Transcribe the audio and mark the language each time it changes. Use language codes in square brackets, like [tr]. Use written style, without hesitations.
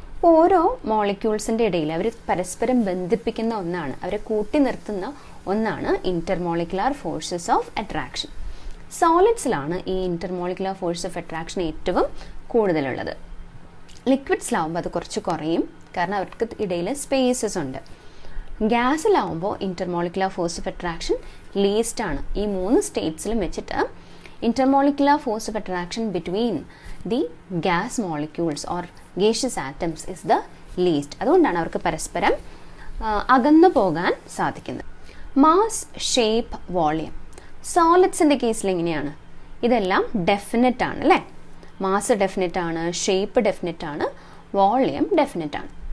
[ml] ഓരോ മോളിക്യൂൾസിൻ്റെ ഇടയിൽ അവർ പരസ്പരം ബന്ധിപ്പിക്കുന്ന ഒന്നാണ്, അവരെ കൂട്ടി നിർത്തുന്ന ഒന്നാണ് ഇന്റർമോളിക്കുലാർ ഫോഴ്സസ് ഓഫ് അട്രാക്ഷൻ. സോളിഡ്സിലാണ് ഈ ഇന്റർമോളിക്കുലാർ ഫോഴ്സ് ഓഫ് അട്രാക്ഷൻ ഏറ്റവും കൂടുതലുള്ളത്. ലിക്വിഡ്സിലാവുമ്പോൾ അത് കുറച്ച് കുറയും, കാരണം അവർക്ക് ഇടയിൽ സ്പേസസ് ഉണ്ട്. ഗ്യാസിലാവുമ്പോൾ intermolecular force of attraction least ആണ്. ഈ 3 സ്റ്റേറ്റ്സിലും വെച്ചിട്ട് [en] intermolecular force of attraction between the gas molecules or gaseous atoms is the least. [ml] അതുകൊണ്ടാണ് അവർക്ക് പരസ്പരം അകന്നു പോകാൻ സാധിക്കുന്നത്. Mass, shape, volume. സോളിഡ്സിൻ്റെ കേസിൽ എങ്ങനെയാണ്? ഇതെല്ലാം ഡെഫിനറ്റ് ആണ് അല്ലേ? മാസ് ഡെഫിനറ്റ് ആണ്, ഷേപ്പ് ഡെഫിനറ്റ് ആണ്, വോളിയം ഡെഫിനറ്റ് ആണ്.